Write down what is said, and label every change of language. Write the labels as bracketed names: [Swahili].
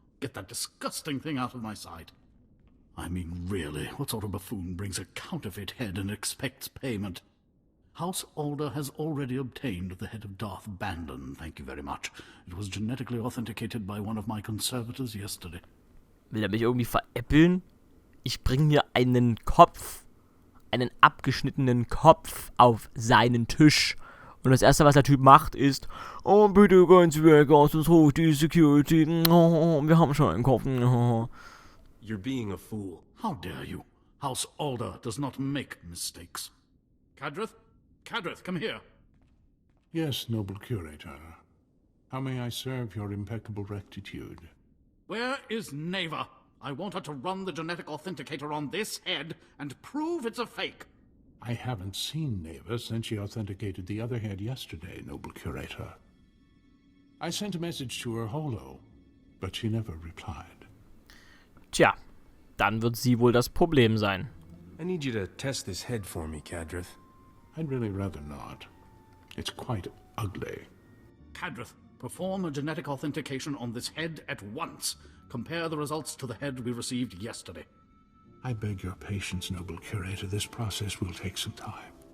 [English] Get that disgusting thing out of my sight. I mean, really, what sort of buffoon brings a counterfeit head and expects payment? House Alder has already obtained the head of Darth Bandon, thank you very much. It was genetically authenticated by one of my conservators yesterday. [German] Will er mich irgendwie veräppeln? Ich bringe mir einen Kopf, einen abgeschnittenen Kopf auf seinen Tisch. Und das Erste, was der Typ macht, ist: Oh, bitte gehen Sie weg, sonst hole ich die Security. Oh, wir haben schon einen Kopf. Oh. [English] You're being a fool. How dare you? House Alder does not make mistakes. Cadrith? Cadrith, come here. Yes, noble curator. How may I serve your impeccable rectitude? Where is Neva? I want her to run the genetic authenticator on this head and prove it's a fake. I haven't seen Neva since she authenticated the other head yesterday, noble curator. I sent a message to her holo, but she never replied. [German] Tja, dann wird sie wohl das Problem sein. [English] I need you to test this head for me, Cadrith. I'd really rather not. It's quite ugly. Cadrith, perform a genetic authentication on this head at once. Compare the results to the head we received yesterday. I beg your patience, noble curator. This process will take some time.